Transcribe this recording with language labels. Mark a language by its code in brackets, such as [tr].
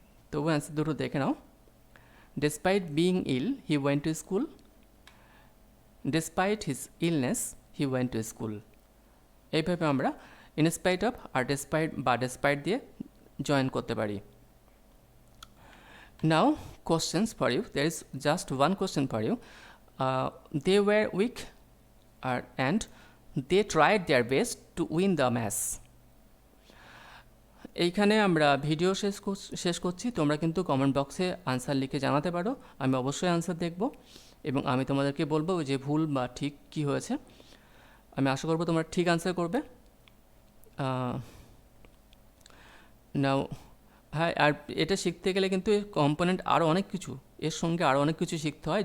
[bn] তবু অ্যান্সার দুটো দেখে নাও। [en] Despite being ill he went to school, despite his illness he went to school. [bn] এইভাবে আমরা ইনস্পাইট অফ আর ডেসপাইট বা despite দিয়ে জয়েন করতে পারি। [en] Now questions for you. There is just one question for you. They were weak and they tried their best to win the match. [bn] এইখানে আমরা video শেষ করছি। তোমরা কিন্তু কমেন্ট বক্সে আনসার লিখে জানাতে পারো, আমি অবশ্যই আনসার দেখব এবং আমি তোমাদেরকে বলবো যে ভুল বা ঠিক কি হয়েছে। আমি আশা করব তোমরা ঠিক আনসার করবে। নাও হ্যাঁ, আর এটা শিখতে গেলে কিন্তু এর কম্পোনেন্ট আরও অনেক কিছু, এর সঙ্গে আরও অনেক কিছু শিখতে হয়।